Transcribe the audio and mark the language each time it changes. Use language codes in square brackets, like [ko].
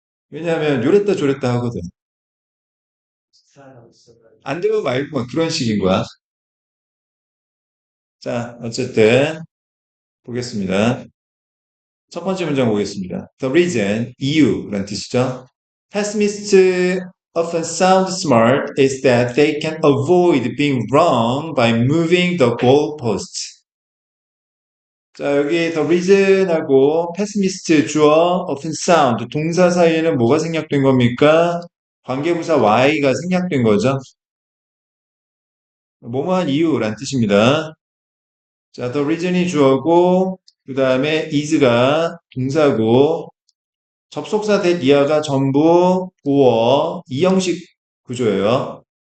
[ko] 왜냐하면, 요랬다 저랬다 하거든. 안 되면 말고, 막 그런 식인 거야. 자, 어쨌든, 보겠습니다. 첫 번째 문장 보겠습니다. [en] The reason, [ko] 이유라는 뜻이죠. [en] Pessimists often sound smart is that they can avoid being wrong by moving the goalposts. [ko] 자, 여기 the reason하고 pessimist 주어 [en] often sound [ko] 동사 사이에는 뭐가 생략된 겁니까? 관계부사 y가 생략된 거죠. 뭐뭐한 이유란 뜻입니다. 자, the reason이 주어고, 그 다음에 is가 동사고, 접속사 that 이하가 전부 보어, 이형식 구조예요.